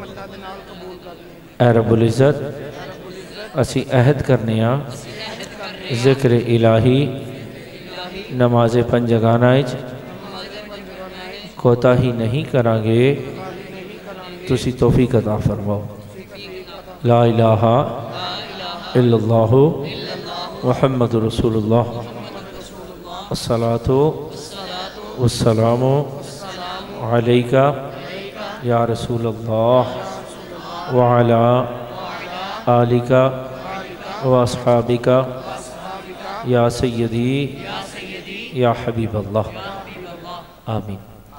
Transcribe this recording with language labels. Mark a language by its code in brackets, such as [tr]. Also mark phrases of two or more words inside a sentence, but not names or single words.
[pa] اے رب العزت اسیں عہد کرنے آں ذکر الٰہی نماز پنجگانہ کوتاہی نہیں کراں گے تسیں توفیق عطا فرماؤ. [ar] لا إله إلا الله محمد رسول الله الصلاة والسلام عليك يا رسول الله وعلى آلك وأصحابك يا سيدي يا حبيب الله. آمين.